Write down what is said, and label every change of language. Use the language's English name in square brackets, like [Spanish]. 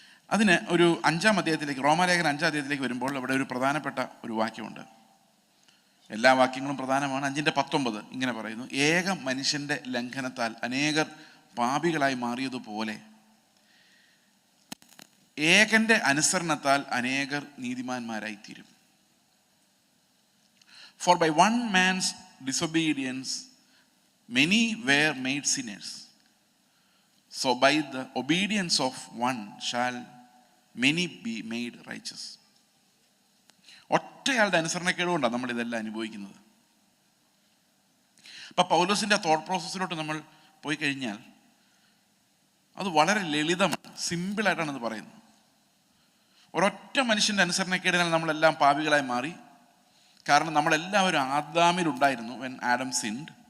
[Malayalam] അതിന് ഒരു 5-ാം അധ്യായത്തിലേക്ക്, റോമാലേഖനം 5-ാം അധ്യായത്തിലേക്ക് വരുമ്പോൾ അവിടെ ഒരു പ്രധാനപ്പെട്ട ഒരു വാക്യമുണ്ട്. എല്ലാ വാക്യങ്ങളും പ്രധാനമാണ്. 5:19 ഇങ്ങനെ പറയുന്നു: ഏക മനുഷ്യൻ്റെ ലംഘനത്താൽ അനേകർ പാപികളായി മാറിയതുപോലെ ഏകന്റെ അനുസരണത്താൽ അനേകർ നീതിമാന്മാരായിത്തീരും. [English] For by one man's disobedience many were made sinners, so by the obedience of one shall many be made righteous. [Malayalam] ഒറ്റയാളുടെ അനുസരണക്കേട് കൊണ്ടാണ് നമ്മൾ ഇതെല്ലാം അനുഭവിക്കുന്നത്. അപ്പം പൗലോസിൻ്റെ തോട്ട് പ്രോസസ്സിലോട്ട് നമ്മൾ പോയി കഴിഞ്ഞാൽ അത് വളരെ ലളിതമാണ്, സിമ്പിളായിട്ടാണ് അത് പറയുന്നത്. ഒരൊറ്റ മനുഷ്യൻ്റെ അനുസരണക്കേടിനാൽ നമ്മളെല്ലാം പാപികളായി മാറി. കാരണം നമ്മളെല്ലാവരും ആദാമിലുണ്ടായിരുന്നു [English] when Adam sinned.